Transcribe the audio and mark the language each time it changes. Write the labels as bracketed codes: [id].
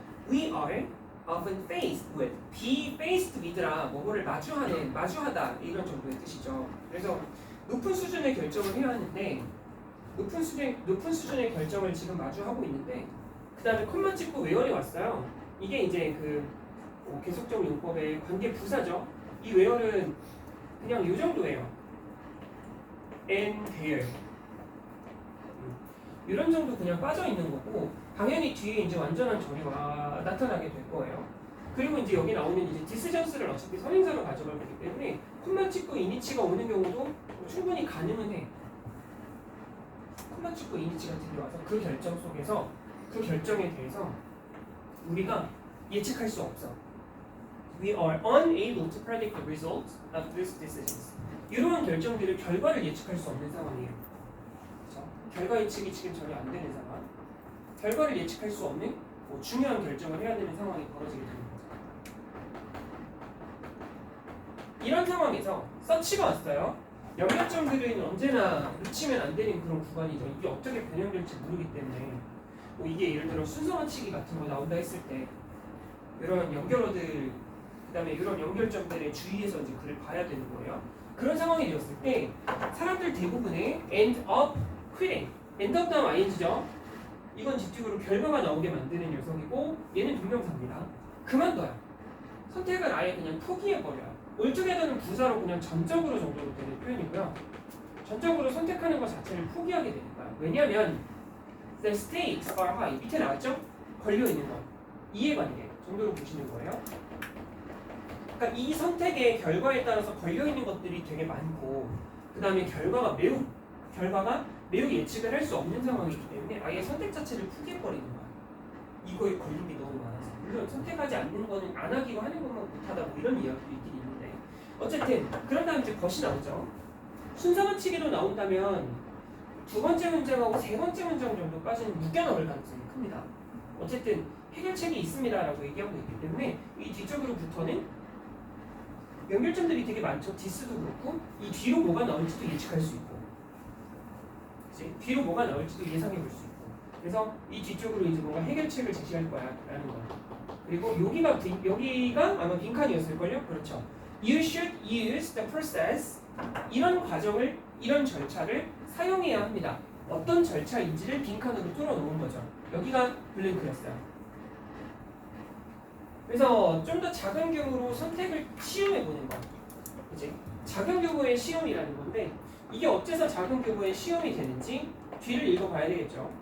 [en] We are often faced with, be faced with라 [ko] 뭐뭐를 마주하다 이런 정도의 뜻이죠. 그래서 높은 수준의 결정을 해야 하는데 높은 수준의 결정을 지금 마주하고 있는데 그 다음에 콤마 찍고 where이 왔어요. 이게 이제 그 계속적 용법의 관계 부사죠. 이 where는 그냥 이 정도예요. [en] and there [ko] 이런 정도 그냥 빠져 있는 거고 당연히 뒤에 이제 완전한 정의가 나타나게 될 거예요. 그리고 이제 여기 나오는 이제 디스전스를 어차피 선행사로 가져갈 거기 때문에 콤마 찍고 이니치가 오는 경우도 충분히 가능은 해. 콤마 찍고 이니치가 들어와서 그 결정 속에서 그 결정에 대해서 우리가 예측할 수 없어. [en] We are unable to predict the results of these decisions. [ko] 이러한 결정들의 결과를 예측할 수 없는 상황이에요. 그렇죠? 결과 예측이 지금 전혀 안 되는 상황. 결과를 예측할 수 없는 중요한 결정을 해야 되는 상황이 벌어지게 되는 거죠. 이런 상황에서 서치가 왔어요. 연결점들은 언제나 놓치면 안 되는 그런 구간이죠. 이게 어떻게 변형될지 모르기 때문에 이게 예를 들어 순서 맞추기 같은 거 나온다 했을 때 이런 연결어들 그다음에 이런 연결점들에 주의해서 이제 글을 봐야 되는 거예요. 그런 상황이 되었을 때 사람들 대부분의 [en] end up quitting, end up [ko] 다음 ing죠. 이건 뒤쪽으로 결과가 나오게 만드는 녀석이고 얘는 동명사입니다. 그만둬요. 선택을 아예 그냥 포기해버려요. altogether는 부사로 그냥 전적으로 정도로 되는 표현이고요. 전적으로 선택하는 것 자체를 포기하게 되는 거예요. 왜냐하면 [en] the stakes are high. [ko] 밑에 나왔죠? 걸려있는 것. 이해관계 정도로 보시는 거예요. 그러니까 이 선택의 결과에 따라서 걸려있는 것들이 되게 많고 그 다음에 결과가 매우 예측을 할 수 없는 상황이기 때문에 아예 선택 자체를 포기해버리는 거예요. 이거에 걸린 게 너무 많아서. 물론 선택하지 않는 거는 안 하기로 하는 것만 못하다 뭐 이런 이야기도 있긴 있는데 어쨌든 그런 다음 이제 것이 나오죠. 순서 맞추기로 나온다면 두 번째 문장하고 세 번째 문장 정도까지는 묶여 나올 가능성이 큽니다. 어쨌든 해결책이 있습니다라고 얘기하고 있기 때문에 이 뒤쪽으로부터는 연결점들이 되게 많죠. 디스도 그렇고 이 뒤로 뭐가 나올지도 예측할 수 있고 그치? 뒤로 뭐가 나올지도 예상해 볼 수 있고 그래서 이 뒤쪽으로 이제 뭔가 해결책을 제시할 거야 라는 거. 그리고 여기가 아마 빈칸이었을걸요? 그렇죠. [en] You should use the process. [ko] 이런 과정을, 이런 절차를 사용해야 합니다. 어떤 절차인지를 빈칸으로 뚫어놓은 거죠. 여기가 블랭크였어요. 그래서 좀 더 작은 규모로 선택을 시험해보는 거. 그치? 작은 규모의 시험이라는 건데 이게 어째서 작은 규모의 시험이 되는지 뒤를 읽어봐야 되겠죠.